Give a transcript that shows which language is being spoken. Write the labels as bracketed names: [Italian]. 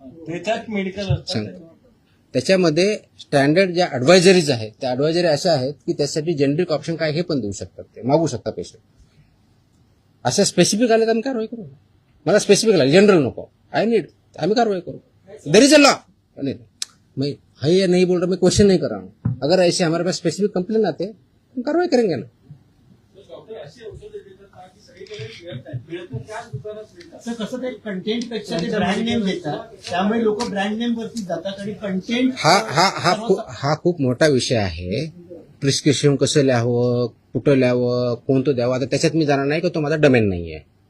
[Marathi] त्याच्यात मेडिकल सांग. त्याच्यामध्ये स्टँडर्ड ज्या ऍडवायझरीज आहेत त्या ऍडवायझरी अशा आहेत की त्यासाठी जेनरिक ऑप्शन काय हे पण देऊ शकतात, ते मागू शकतात पेशंट. अशा स्पेसिफिक आले तर आम्ही कारवाई करू. मला स्पेसिफिक लागले, जनरल नको. आम्ही कारवाई करो. [English] There is a law. [Hindi] मैं है या नहीं बोल रहा, मैं क्वेश्चन नहीं कर रहा हूँ. अगर ऐसे हमारे पास स्पेसिफिक कंप्लेन आते हैं हम कार्रवाई करेंगे ना. [Marathi] सर, कसं ते कंटेंट पेक्षा ते ब्रँड नेम देतात, त्यामुळे लोक ब्रँड नेम वरती जातात आणि कंटेंट हा खूप मोठा विषय आहे. प्रिस्क्रिप्शन कसं लिहावं, कुठं लिहावं, कोणतं द्यावं, आता त्याच्यात मी जाणार नाही की तो माझा डोमेन नाही आहे.